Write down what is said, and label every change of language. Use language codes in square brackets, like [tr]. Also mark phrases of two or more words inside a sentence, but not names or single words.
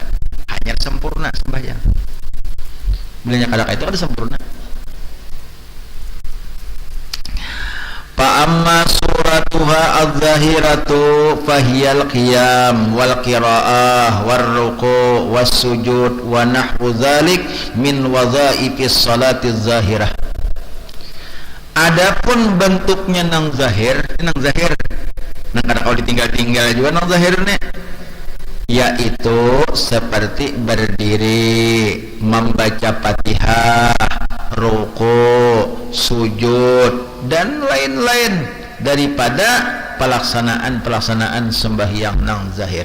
[bjn] Hanya sempurna sembahyang. Bilanya kadang itu ada sempurna. [ar] فأما صورتها الظاهرة فهي القيام والقراءة والركوع والسجود ونحو ذلك من وظائف الصلاة الظاهرة. [bjn] Adapun bentuknya nang zahir, nang kada kalau ditinggal-tinggal juga nang zahirnya, yaitu seperti berdiri, membaca Fatihah, ruku', sujud, dan lain-lain daripada pelaksanaan sembahyang nang zahir.